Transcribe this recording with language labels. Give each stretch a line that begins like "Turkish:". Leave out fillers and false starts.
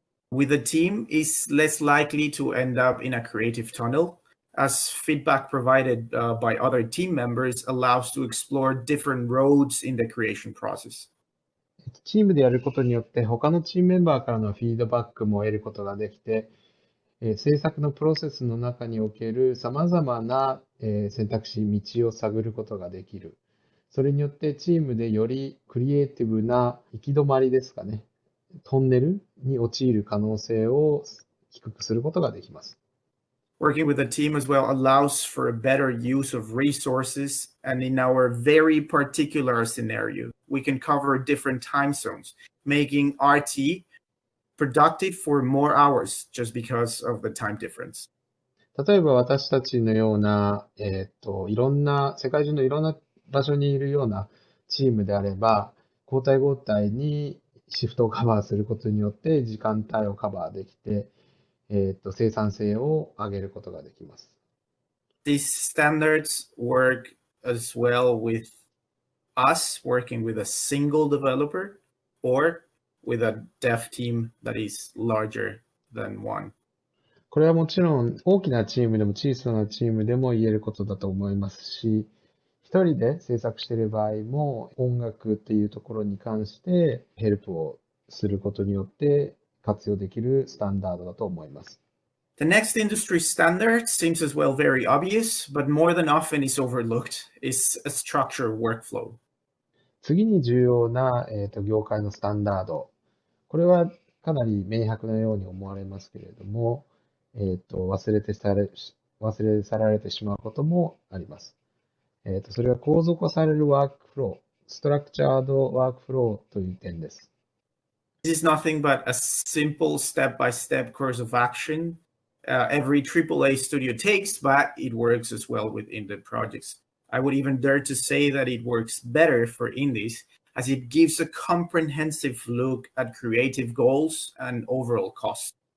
English: With a team is less likely to end up in a creative tunnel, as feedback provided by other team members allows to explore different roads in the creation process.
Japanese: チームでやることによって他のチームメンバーからのフィードバックも得ることができて、制作のプロセスの中における様々な選択肢、道を探ることができる。それによってチームでよりクリエイティブな行き止まりですかね。トンネルに陥る可能性を低くすることができます。
English: Working with a team as well allows for a better use of resources. And in our very particular scenario, we can cover different time zones, making RT productive for more hours just because of the time difference.
Japanese: 例えば私たちのような、世界中のいろんな場所にいるようなチームであれば、交代交代にシフトをカバーすることによって時間帯をカバーできて、生産性を上げることができます。
English: These standards work as well with us working with a single developer or with a dev team that is larger than one.
Japanese: これはもちろん大きなチームでも小さなチームでも言えることだと思いますし、一人で制作している場合も音楽っていうところに関してヘルプをすることによって活用できるスタンダードだと思います。
English: The next industry standard seems as well very obvious, but more than often is overlooked, is a structured workflow.
Japanese: 次に重要な、業界のスタンダード。これはかなり明白なように思われますけれども、忘れ去られてしまうこともあります。それは構造化されるワークフロー、ストラクチャードワークフローという点です。
English: This is nothing but a simple step-by-step course of action every AAA studio takes, but it works as well with indie projects. I would even dare to say that it works better for indies as it gives a comprehensive look at creative goals and overall costs.